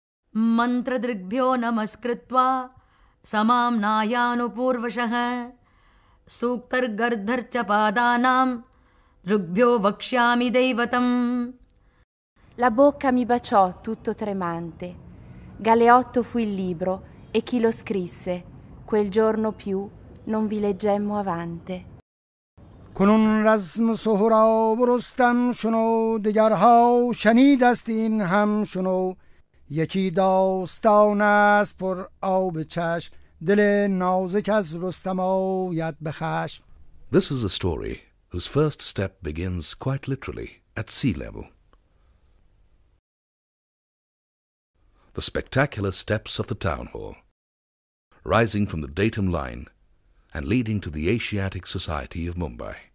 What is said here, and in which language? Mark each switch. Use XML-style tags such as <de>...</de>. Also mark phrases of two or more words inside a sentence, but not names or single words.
<sa>मन्त्रदृग्भ्यो नमस्कृत्वा समाम्नायानुपूर्वशः सूक्तर्गर्धर्च पादानां दृग्भ्यो वक्ष्यामि दैवतम्.</sa> <it>La bocca mi baciò tutto tremante. Galeotto fu il libro e chi lo scrisse. Quel giorno più non vi leggemmo avante.</it> <fa>کنون رزم سهراب و رستم شنو، دگرها شنیدستین هم شنو. یکی داستان است پر آب چشم، دل نازک از رستم آید به خشم.</fa> <en>This is a story whose first step begins quite literally at sea level. The spectacular steps of the town hall, rising from the datum line and leading to the Asiatic Society of Mumbai.</en>